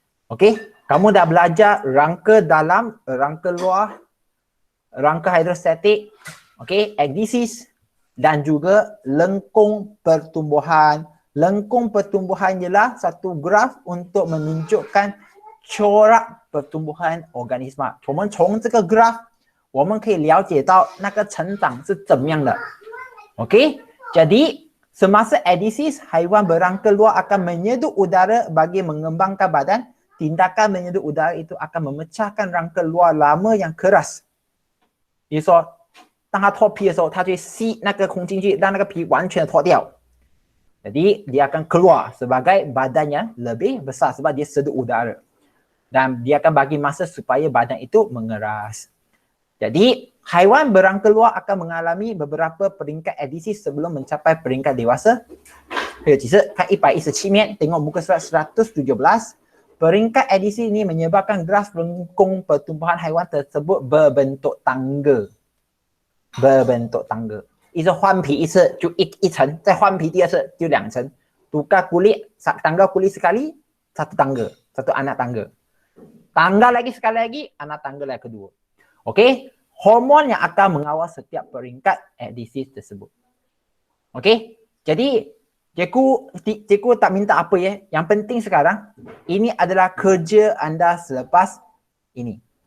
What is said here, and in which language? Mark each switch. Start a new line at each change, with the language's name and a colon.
Malay: Okey, kamu dah belajar rangka dalam, rangka luar, rangka hidrostatik, okey, ekdisis dan juga lengkung pertumbuhan. Lengkung pertumbuhan ialah satu graf untuk menunjukkan corak pertumbuhan organisma.
Chinese: 我们从这个 graph 我们可以了解到那个成长是怎么样的。
Malay: Okey, jadi semasa ekdisis, haiwan berangka luar akan menyedut udara bagi mengembangkan badan. Tindakan menyedut udara itu akan memecahkan rangka luar lama yang keras.
Chinese: 比如说，当它脱皮的时候，它就吸那个空气进去，让那个皮完全的脱掉。
Malay: Jadi dia akan keluar sebagai badan yang lebih besar sebab dia sedut udara. Dan dia akan bagi masa supaya badan itu mengeras. Jadi haiwan berangka luar akan mengalami beberapa peringkat ekdisis sebelum mencapai peringkat dewasa.
Chinese: 其实看117面
Malay: tengok muka surat 117. Peringkat ekdisis ini menyebabkan graf lengkung pertumbuhan haiwan tersebut berbentuk tangga. Berbentuk tangga.
Chinese: 一次换皮一次就一层，再换皮第二次就2层。
Malay: Tukar kulit, tangga kulit sekali, satu tangga, satu anak tangga. Tangga lagi sekali lagi, anak tangga lagi kedua. Okey, hormon yang akan mengawal setiap peringkat ekdisis tersebut. Okey, jadi cikgu tak minta apa ya. Yang penting sekarang, ini adalah kerja anda selepas ini.